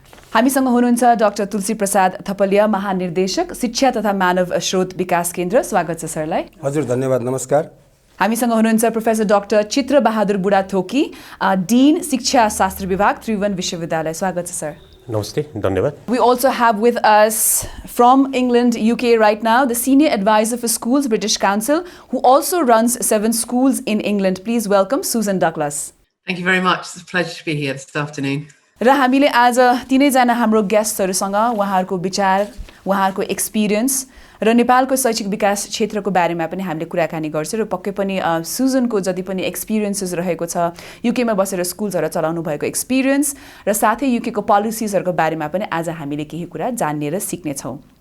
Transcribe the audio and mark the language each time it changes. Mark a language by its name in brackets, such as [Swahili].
[Nepali] हामीसँग हुनुहुन्छ डाक्टर तुलसी प्रसाद थपलिया, महानिर्देशक शिक्षा तथा मानव स्रोत विकास केन्द्र। स्वागत छ सरलाई। हजुर, धन्यवाद, नमस्कार। हामीसँग हुनुहुन्छ प्रोफेसर डाक्टर चित्र बहादुर बुडाथोकी, डीन शिक्षा शास्त्र विभाग, त्रिभुवन विश्वविद्यालय। स्वागत छ सर। Namaste, धन्यवाद. [English] We also have with us from England, UK right now, the Senior Advisor for Schools, British Council, who also runs 7 schools in England. Please welcome Susan Douglas. Thank you very much. It's a pleasure to be here this afternoon. [Nepali] र हामीले आज तीनैजना हाम्रो गेस्टहरुसँग उहाँहरूको विचार, उहाँहरूको experience र नेपालको शैक्षिक विकास क्षेत्रको बारेमा पनि हामीले कुराकानी गर्छौं। र पक्कै पनि सुजनको जति पनि एक्सपिरियन्सेस रहेको छ, युकेमा बसेर स्कुल्सहरु चलाउनु भएको एक्सपिरियन्स र साथै युकेको पोलिसिजहरुको बारेमा पनि आज हामीले केही कुरा जान्ने र सिक्ने छौं।